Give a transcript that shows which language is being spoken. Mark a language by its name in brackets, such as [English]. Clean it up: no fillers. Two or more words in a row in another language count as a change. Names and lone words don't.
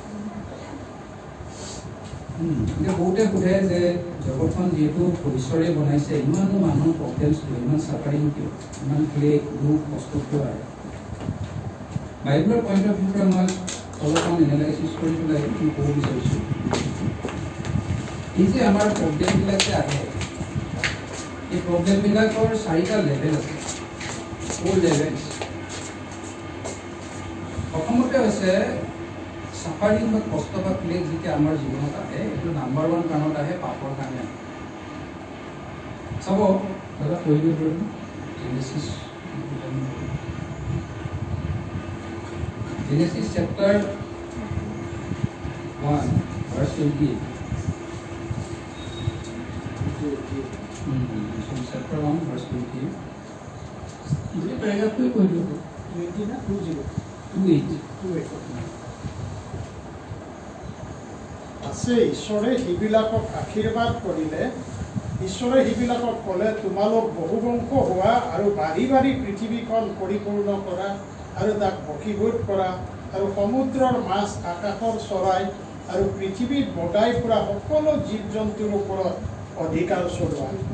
[Assamese] এতিয়া বহুতে সোধে যে জগতখন যিহেতু ঈশ্বৰে বনাইছে ইমানো মানুহৰ প্ৰব্লেমছ কিয় ইমান চাফাৰিং কিয় ইমান ক্লেশ দুখ কষ্ট কিয় আহে বাইবেলৰ [English] point of viewৰ [Assamese] পৰা মই অলপমান এনালাইচিছ কৰি পেলাই মই ক'ব বিচাৰিছোঁ এই যে আমাৰ প্ৰব্লেমবিলাক যে আহে এই প্ৰব্লেমবিলাকৰ 4টা লেভেল আছে 4 লেভেলছ প্ৰথমতে হৈছে চাফাৰিং বা কষ্ট বা ক্লেশ যেতিয়া আমাৰ জীৱনত আহে এইটো নাম্বাৰ 1 কাৰণত আহে পাপৰ কাৰণে চাব দাদা কৈ দিব পাৰিম [English] Genesis chapter 1 verse 28 chapter 1 verse 28 [Hindi] ये पैराग्राफ पे कोई नहीं 20 ना 28 [Assamese] আছে ঈশ্বৰে হিবিলাকক আশীৰ্বাদ কৰিলে ঈশ্বৰে হিবিলাকক ক'লে তোমালোক বহুবংশ হোৱা আৰু বাঢ়ি বাঢ়ি পৃথিৱীখন পৰিপূৰ্ণ কৰা আৰু তাক বশীভূত কৰা আৰু সমুদ্ৰৰ মাছ আকাশৰ চৰাই আৰু পৃথিৱীত বগাই ফুৰা সকলো জীৱ জন্তুৰ ওপৰত অধিকাৰ চলোৱা